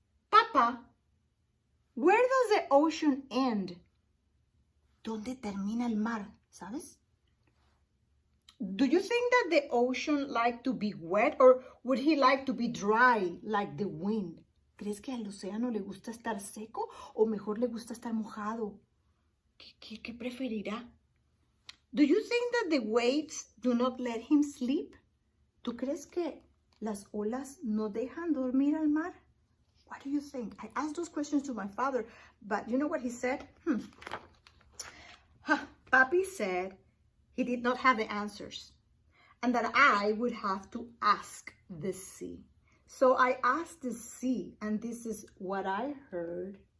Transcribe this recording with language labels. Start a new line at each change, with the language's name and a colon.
English: Papa, where does the ocean end?
Spanish: ¿Dónde termina el mar? ¿Sabes?
English: Do you think that the ocean like to be wet or would he like to be dry like the wind?
Spanish: ¿Crees que al océano le gusta estar seco o mejor le gusta estar mojado? ¿Qué preferirá?
English: Do you think that the waves do not let him sleep?
Spanish: ¿Tú crees que las olas no dejan dormir al mar?
English: What do you think? I asked those questions to my father, but you know what he said? Papi said he did not have the answers and that I would have to ask the sea. So I asked the sea, and this is what I heard.